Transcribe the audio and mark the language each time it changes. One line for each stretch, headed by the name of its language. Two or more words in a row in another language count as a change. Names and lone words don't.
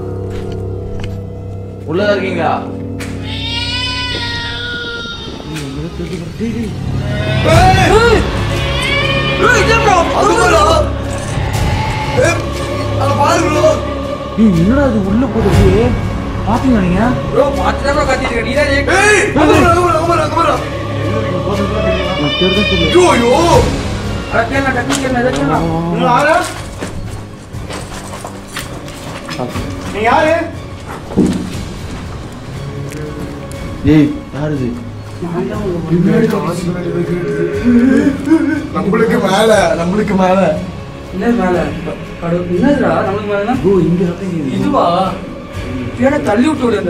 Tamil: உள்ள இருக்கீங்களா? என்னடா இது உள்ள போகுது? பாத்தீங்களா நீங்க? ப்ரோ பாத்துதான் ப்ரோ கத்திட்டு இருக்க. நீதான் ஏய் ஐயோ அடக்கேல டெக்னிக்கல் எதனா
Malayalam: നിങ്ങൾ ആരാ?
Tamil: നീ யாரு? ஏய் யாரு இது? நம்மளுக்கு மேல என்ன மேல கடவுள் என்னடா நமக்கு மேலனா? ப்ரோ இங்க சத்தம் இதுவா? ஏன்னா தள்ளி விட்டு விடுங்க.